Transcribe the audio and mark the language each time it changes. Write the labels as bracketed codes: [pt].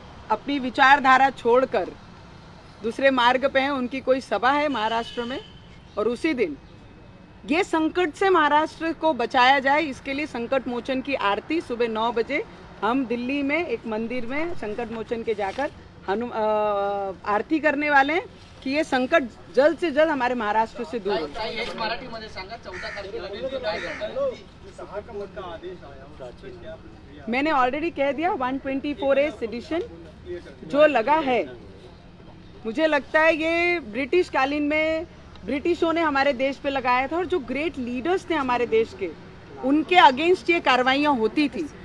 [hi] अपनी विचारधारा छोड़कर दूसरे मार्ग पे हैं, उनकी कोई सभा है महाराष्ट्र में, और उसी दिन ये संकट से महाराष्ट्र को बचाया जाए, इसके लिए संकट मोचन की आरती सुबह 9 बजे हम दिल्ली में एक मंदिर में संकट मोचन के जाकर आरती करने वाले हैं कि ये संकट जल्द से जल्द हमारे महाराष्ट्र से दूर हो। [mr] मराठीमध्ये सांगा 14 तारखेला नेमकं काय करणार? [hi] मैंने ऑलरेडी कह दिया 124A सेडिशन जो लगा है, मुझे लगता है ये ब्रिटिश कालीन में ब्रिटिशों ने हमारे देश पे लगाया था, और जो ग्रेट लीडर्स थे हमारे देश के, उनके अगेंस्ट ये कार्रवाइयाँ होती थी।